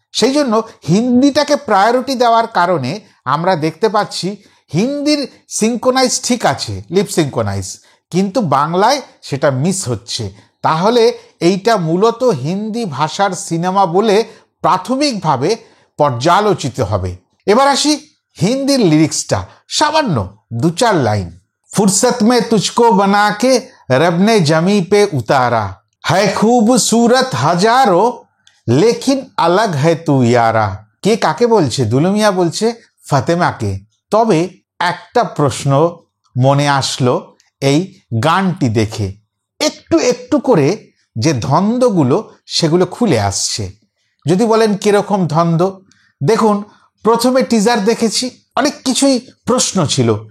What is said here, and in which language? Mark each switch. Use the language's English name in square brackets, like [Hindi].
[Bangla] সেই জন্য হিন্দিটাকে প্রায়োরিটি দেওয়ার কারণে আমরা দেখতে পাচ্ছি হিন্দির সিঙ্কোনাইজ ঠিক আছে, লিপ সিঙ্কোনাইজ, কিন্তু বাংলায় সেটা মিস হচ্ছে। তাহলে এইটা মূলত হিন্দি ভাষার সিনেমা বলে প্রাথমিকভাবে পর্যালোচিত হবে। এবার আসি হিন্দির লিরিক্সটা, সামান্য 2-4 লাইন। [Hindi] फुर्सत में तुझको बना के रब ने जमी पे उतारा, है खूबसूरत हजारों लेकिन अलग है तू यारा, [Bangla] কে কাকে বলছে? দুলু মিয়া বলছে ফাতেমাকে। তবে একটা প্রশ্ন মনে আসলো এই গানটি দেখে, একটু একটু করে যে ধন্দগুলো সেগুলো খুলে আসছে। যদি বলেন কিরকম ধন্দ, দেখুন প্রথমে টিজার দেখেছি, অনেক কিছুই প্রশ্ন ছিল।